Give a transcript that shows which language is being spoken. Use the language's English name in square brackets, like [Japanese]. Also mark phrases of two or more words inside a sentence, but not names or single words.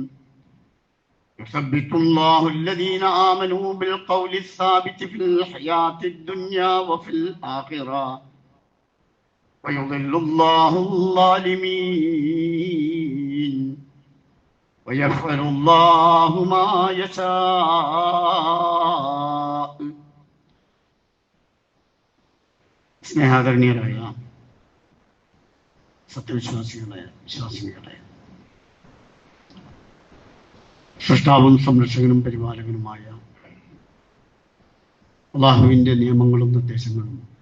[Arabic] يثبت الله الذين آمنوا بالقول الثابت في الحياة الدنيا وفي الآخرة ويضل الله الظالمين ويفعل الله ما يشاء. [Malayalam] സ്നേഹാദരണീയരായ വിശ്വാസികളെ സൃഷ്ടാവും സംരക്ഷകനും പരിപാലകനുമായ അല്ലാഹുവിൻ്റെ നിയമങ്ങളും നിർദ്ദേശങ്ങളും